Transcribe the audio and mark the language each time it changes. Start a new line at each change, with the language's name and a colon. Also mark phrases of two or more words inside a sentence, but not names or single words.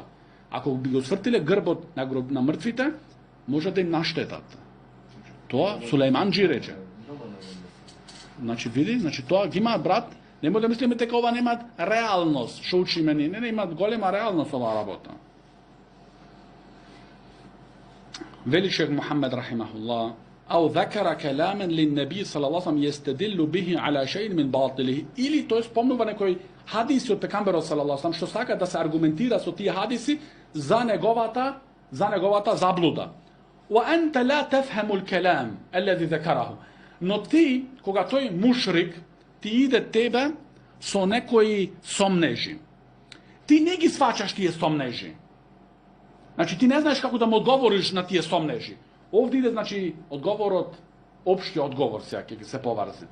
Macedonian: Ако би го свртиле грбот на мртвите, може да им наштетат. Тоа Сулејманџи рече. Значи види, тоа ги имаат, брат, не може да мислиме дека ова немаат реалност, што учиме ние, не имаат голема реалност оваа работа. Вели шех Мухаммед рахимахуллах:
Arabic: أو ذكر كلاما للنبي صلى الله عليه وسلم يستدل به على شيء من باطله,
Macedonian: или тој спомнува некој хадиси од пекамберот
Arabic: صلى الله عليه,
Macedonian: што сака да се аргументира со тие хадиси за неговата заблуда.
Arabic: وأنت لا تفهم الكلام الذي ذكره.
Macedonian: Но ти, кога тој мушрик ти иде тебе со некои сомнежи, ти не ги сваќаш тие сомнежи. Значи ти не знаеш како да му одговориш на тие сомнежи. Овде иде, значи, одговорот, општи одговор сега ќе се поврзите.